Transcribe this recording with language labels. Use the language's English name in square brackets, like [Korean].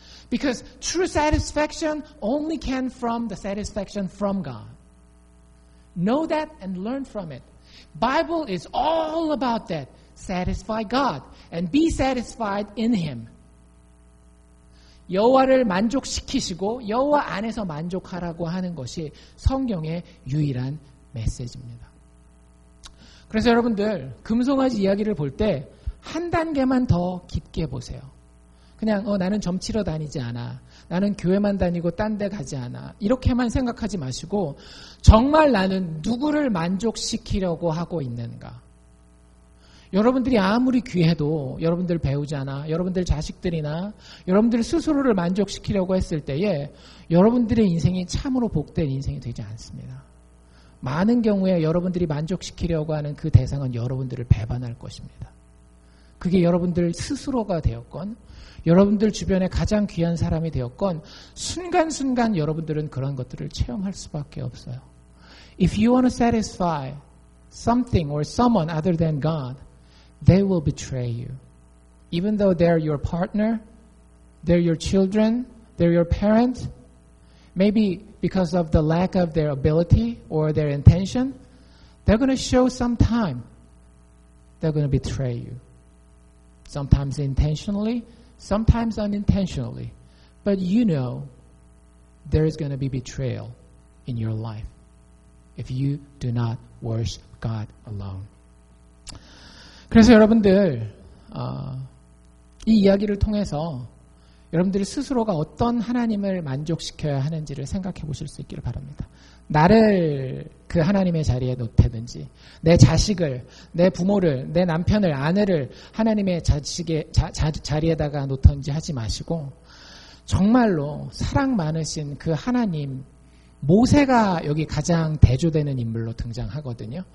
[English] Because true satisfaction only can from the satisfaction from God. Know that and learn from it. Bible is all about that. Satisfy God and be satisfied in Him. [Korean] 여호와를 만족시키시고 여호와 안에서 만족하라고 하는 것이 성경의 유일한 메시지입니다. 그래서 여러분들 금송아지 이야기를 볼 때 한 단계만 더 깊게 보세요. 그냥 나는 점 치러 다니지 않아. 나는 교회만 다니고 딴 데 가지 않아. 이렇게만 생각하지 마시고 정말 나는 누구를 만족시키려고 하고 있는가. 여러분들이 아무리 귀해도 여러분들 배우자나 여러분들 자식들이나 여러분들 스스로를 만족시키려고 했을 때에 여러분들의 인생이 참으로 복된 인생이 되지 않습니다. 많은 경우에 여러분들이 만족시키려고 하는 그 대상은 여러분들을 배반할 것입니다. 그게 여러분들 스스로가 되었건 여러분들 주변에 가장 귀한 사람이 되었건 순간순간 여러분들은 그런 것들을 체험할 수밖에 없어요. [English] If you want to satisfy something or someone other than God, they will betray you. Even though they're your partner, they're your children, they're your parent, maybe because of the lack of their ability or their intention, they're going to show some time. They're going to betray you. Sometimes intentionally, sometimes unintentionally. But you know there is going to be betrayal in your life if you do not worship God alone. [Korean] 그래서 여러분들 이 이야기를 통해서 여러분들 스스로가 어떤 하나님을 만족시켜야 하는지를 생각해 보실 수 있기를 바랍니다. 나를 그 하나님의 자리에 놓다든지 내 자식을, 내 부모를, 내 남편을, 아내를 하나님의 자리에다가 놓든지 하지 마시고 정말로 사랑 많으신 그 하나님, 모세가 여기 가장 대조되는 인물로 등장하거든요.